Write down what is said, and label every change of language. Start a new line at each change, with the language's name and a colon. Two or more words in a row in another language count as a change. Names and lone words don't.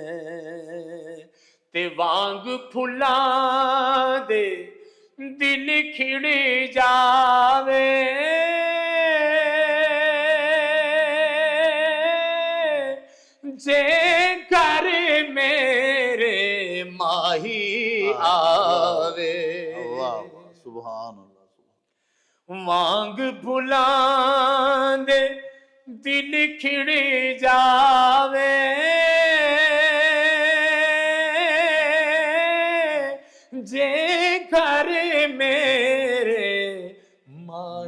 Punjabi: ਤੇ ਵਾਂਗ ਫੁੱਲਾਂ ਦੇ ਦਿਲ ਖਿੜ ਜਾਵੇ ਜੇ ਘਰ ਮੇਰੇ ਮਾਹੀ ਆਵੇ
Hindi: वाह वाह,
Arabic: سبحان الله، سبحان,
Punjabi: ਵਾਂਗ ਫੁੱਲਾਂ ਦੇ ਦਿਲ ਖਿੜ ਜਾਵੇ ਜੇ ਘਰ ਮੇਰੇ ਮਾਹੀ